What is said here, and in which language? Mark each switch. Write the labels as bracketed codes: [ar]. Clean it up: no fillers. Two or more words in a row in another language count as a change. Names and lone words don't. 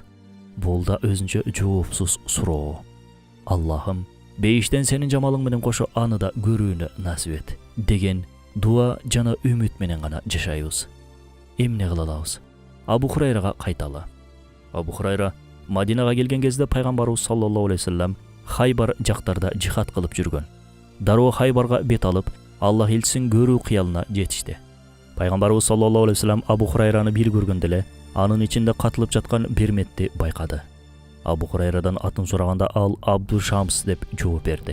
[ky] Бул да өзүнчө жоопсуз суроо. Аллахым, бейиштен сенин жамалың менен кошо аны да көрүүнү насип эт деген дуа жана үмүт менен гана жашайбыз. Эмне кыла алабыз? Абу Хурайрага кайталы. Абу Хурайра Мадинага келген кезде пайгамбарыбыз [ar] صلى الله عليه وسلم [ky] Хайбар жактарда жихад кылып жүргөн. Дароо Хайбарга бет алып, Аллах элчисин көрүү кыялына жетишти. Пайгамбарыбыз [ar] صلى الله عليه وسلم [ky] Абу Хурайраны бир көргөндө эле анын ичинде катылып жаткан берметти байкады. Абу Хурайрадан атын сураганда ал Абду Шамс деп жооп берди.